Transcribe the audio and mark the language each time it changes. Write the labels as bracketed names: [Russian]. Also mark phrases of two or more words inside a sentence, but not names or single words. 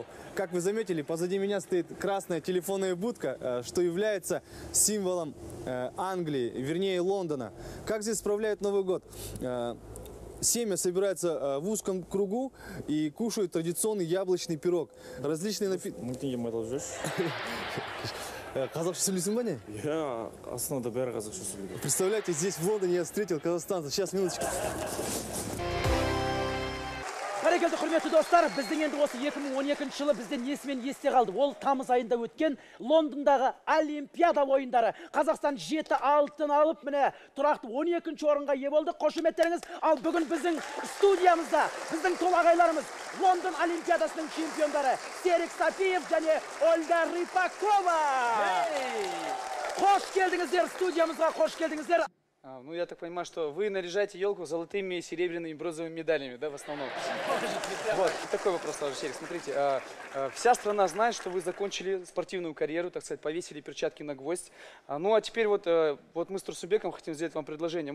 [Russian] Как вы заметили, позади меня стоит красная телефонная будка, что является символом Англии, вернее Лондона. Как здесь справляют Новый год? Семья собирается в узком кругу и кушают традиционный яблочный пирог. Различные напитки. [Kazakh] Қазақша сөйлейсің ба не? Я основада бәрі қазақша сөйлейді. [Russian] Представляете, здесь в Лондоне я встретил казахстанца. Сейчас, минуточку. [Kazakh] Бәрекелді құрметті достар, біздің енді осы 2012 жылы бізден есімен есте қалды. Ол тамыз айында өткен Лондондағы Олимпиада ойындары. Қазақстан 7 алтын алып, міне тұрақты 12 орынға ие болды. Қошеметтеріңіз. Ал бүгін біздің студиямызда біздің толағайларымыз Лондон Олимпиадасының чемпиондары Серік Сапиев және Ольга Рыпакова. Қош келдіңіздер, студиямызға қош келдіңіздер. [Russian] Ну, я так понимаю, что вы наряжаете елку золотыми, серебряными и бронзовыми медалями, да, в основном? Вот, такой вопрос сразу, Серик. Смотрите, вся страна знает, что вы закончили спортивную карьеру, так сказать, повесили перчатки на гвоздь. Ну, а теперь вот мы с Турсубеком хотим сделать вам предложение.